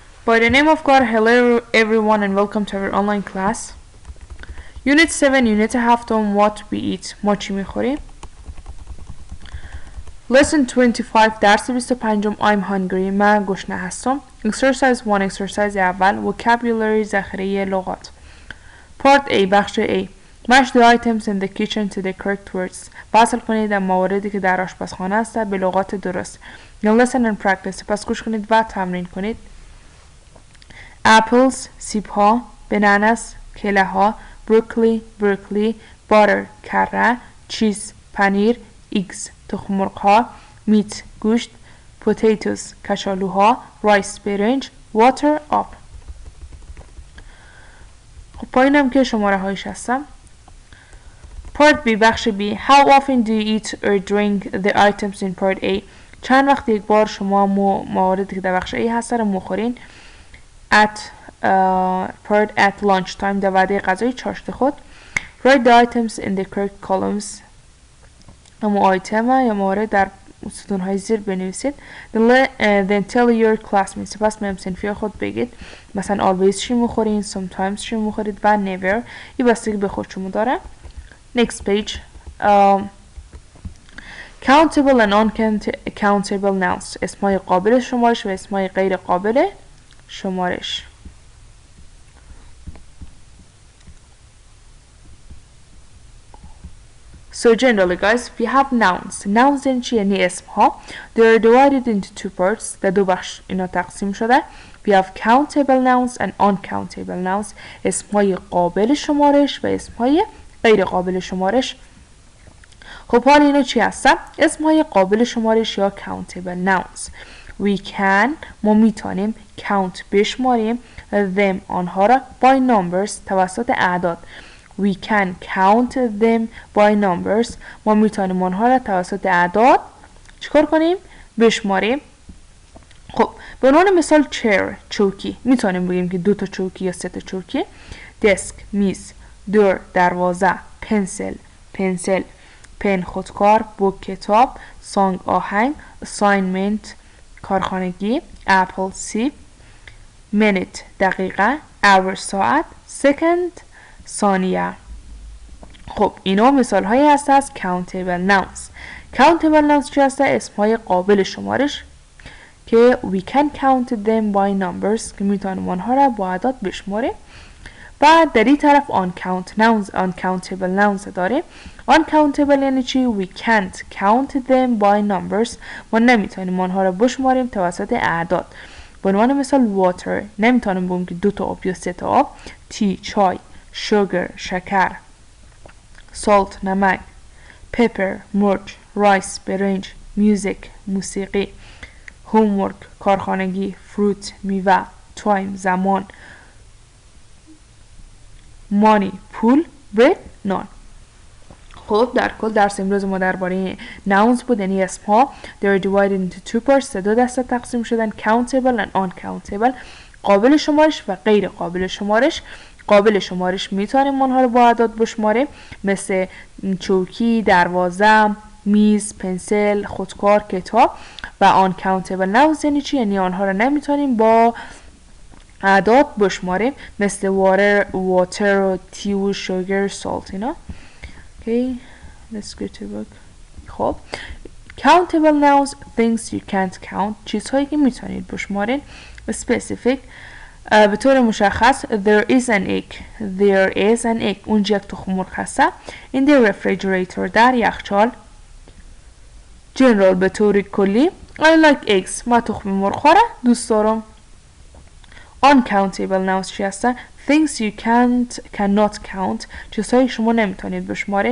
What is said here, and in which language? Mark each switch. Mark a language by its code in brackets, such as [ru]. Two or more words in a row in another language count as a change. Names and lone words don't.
[en] By the name of God, hello everyone and welcome to our online class. Unit 7, Unit 7 What we eat. [fa] ما چی میخوریم؟ [en] Lesson 25 درس 25 I'm hungry. [fa] من گشنه هستم. [en] Exercise 1 exercise [fa] اول vocabulary ذخیره لغات. [en] Part A بخش A Match the items in the kitchen to the correct words. [fa] وصل کنید در مواردی که در آشپزخانه است به لغات درست. [en] Now listen and practice. [fa] پس گوش کنید و تمرین کنید. Apples سیب ها bananas کله ها [en] broccoli butter [fa] کره cheese پنیر eggs تخم مرغ ها meat گوشت potatoes کچالوها rice برنج water آب. خب پایینم که شماره هایش هستم. Part B بخش B [en] How often do you eat or drink the items in part A [fa] چند وقت یک بار شما مواردی که در بخش A هست رو مخورین [en] at lunch time [fa] در وعده غذای چاشت خود. [en] Write the items in the correct columns [fa] اما آیتم یا موارد در ستونهای زیر بنویسید. [en] Then tell your classmates [fa] سپس به همسنفی خود بگید مثلا always چی مخورین sometimes چی مخورید و never این بستگی به خود شما داره. [en] Next page countable and uncountable nouns [fa] اسمای قابل شمارش و اسمای غیر قابل شمارش. [en] So generally guys we have nouns [fa] یعنی اسم ها [en] they are divided into two parts [fa] در دو بخش اینا تقسیم شده. [en] we have countable nouns and uncountable nouns [fa] اسمهای قابل شمارش و اسمهای غیر قابل شمارش. خب حالا اینا چی هستن؟ اسمهای قابل شمارش یا [en] countable nouns we can [fa] ما میتونیم count بشماریم them آنها را by numbers توسط اعداد. [en] We can count them by numbers [fa] ما میتونیم آنها را توسط اعداد چیکار کنیم؟ بشماریم. خب به عنوان مثال chair چوکی میتونیم بگیم که 2 تا چوکی یا 3 تا چوکی. desk میز door دروازه pencil پن خودکار book کتاب song آهنگ assignment کارخانگی apple سیب minute دقیقه hour ساعت second ثانیه. خب اینا مثال هایی هست از [en] countable nouns [fa] چی هست؟ اسم های قابل شمارش که [en] we can count them by numbers [fa] که میتونیم آنها را با اعداد بشماریم. بعد در این طرف [en] uncountable nouns [fa] داریم. uncountable یعنی چی؟ [en] we can't count them by numbers [fa] ما نمیتونیم آنها را بشماریم توسط اعداد. به عنوان مثال water نمیتونیم بگیم که 2 تا آب یا 3 تا آب. tea چای sugar شکر salt نمک pepper مرچ rice برنج music موسیقی homework کارخانگی fruit میوه time زمان money پول bread نان. خب در کل درس امروز ما درباره nouns بود یعنی اسم ها [en] they are divided into two parts [fa] دو دسته تقسیم شدن [en] countable and uncountable [fa] قابل شمارش و غیر قابل شمارش. قابل شمارش میتونیم اونها رو با اعداد بشماریم مثل چوکی دروازه میز پنسل خودکار کتاب. و [en] uncountable nouns [fa] یعنی چی؟ یعنی آنها رو نمیتونیم با اعداد بشماریم مثل water و tea و sugar salt اینا. [en] Okay, let's go to book. خب countable nouns things you can't count [fa] چیزهایی که میتونید بشمارین. specific به طور مشخص [en] there is an egg [fa] اونجا یک تخم مرغ هست [en] in the refrigerator [fa] در یخچال. general به طور کلی [en] I like eggs [fa] من تخم مرغ را دوست دارم. [en] uncountable nouns [fa] چی هستن؟ [en] things you cannot count [fa] چیزهایی شما نمیتونید بشمارین.